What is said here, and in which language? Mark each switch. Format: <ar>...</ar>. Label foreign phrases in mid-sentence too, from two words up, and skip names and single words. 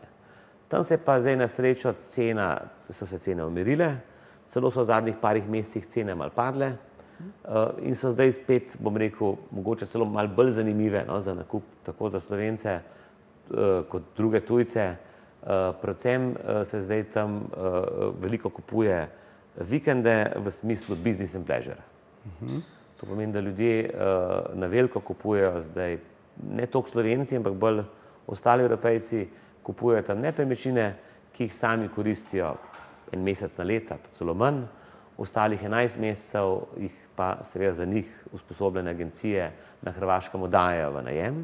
<sl>Tam se pa zdaj na srečo so se cene umirile, celo so v zadnjih parih mesecih cene malo padle in so zdaj spet, bom rekel, mogoče celo malo bolj zanimive, no, za nakup tako za Slovence kot druge tujce. Predvsem se zdaj tam veliko kupuje vikende v smislu</sl> <en>business and pleasure.</en> <sl>To pomeni, da ljudje na veliko kupujejo zdaj, ne toliko Slovenci, ampak bolj ostali Evropejci, kupujejo tam nepremičnine, ki jih sami koristijo en mesec na leto, pa celo manj, ostalih 11 mesecev jih pa seveda za njih usposobljene agencije na Hrvaškem oddajajo v najem.</sl>